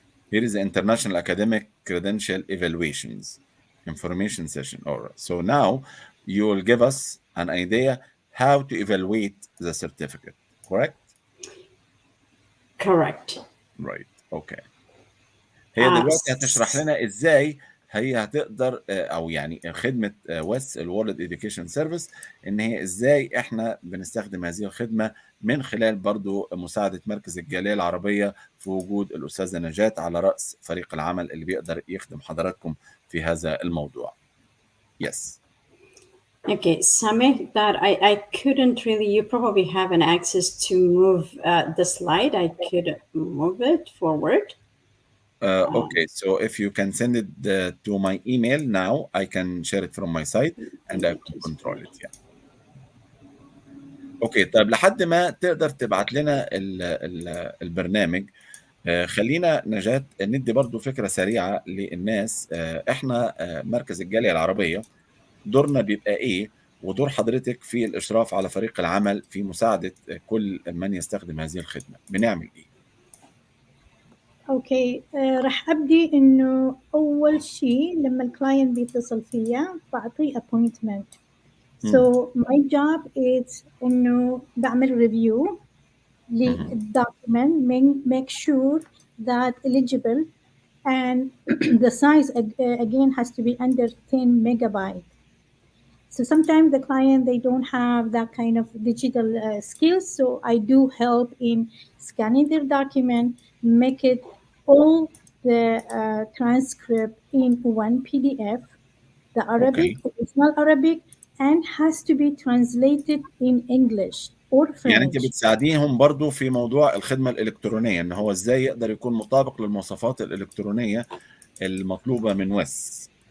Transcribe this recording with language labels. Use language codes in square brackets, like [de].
[en] Here is the International Academic Credential Evaluations information session. All right. So now you will give us an idea how to evaluate the certificate, correct? Correct. Right. Okay. [ar] هي دلوقتي هتشرح لنا ازاي هي هتقدر او يعني خدمه وس الورلد اديوكيشن سيرفيس ان هي ازاي احنا بنستخدم هذه الخدمه من خلال برضو مساعده مركز الجاليه العربيه في وجود الاستاذه نجاة على راس فريق العمل اللي بيقدر يخدم حضراتكم في هذا الموضوع. [en] Yes. Okay, Sameh, that I couldn't really, you probably have an access to move the slide. I could move it forward. Okay, so if you can send it to my email now, I can share it from my side and I can control it. Yeah. [ar] اوكي طيب لحد ما تقدر تبعت لنا البرنامج خلينا نجاة ندي برضو فكرة سريعة للناس. احنا مركز الجالية العربية دورنا بيبقى ايه ودور حضرتك في الاشراف على فريق العمل في مساعدة كل من يستخدم هذه الخدمة بنعمل ايه؟ اوكي راح ابدي انه اول شيء لما الكلاينت بيتصل فيا بعطيه appointment. [en] So my job is انه بعمل review للdocument, make sure that eligible, and the size again has to be under 10 megabyte. So sometimes the client they don't have that kind of digital skills, so I do help in scanning their document, make it all the transcript in one PDF, the Arabic, [ar] اوكي [en] original Arabic, and has to be translated in English or [ar] يعني انت [en] French. [ar] بتساعديهم برضو في موضوع الخدمة الإلكترونية ان هو ازاي يقدر يكون مطابق للمواصفات الإلكترونية المطلوبة من وس.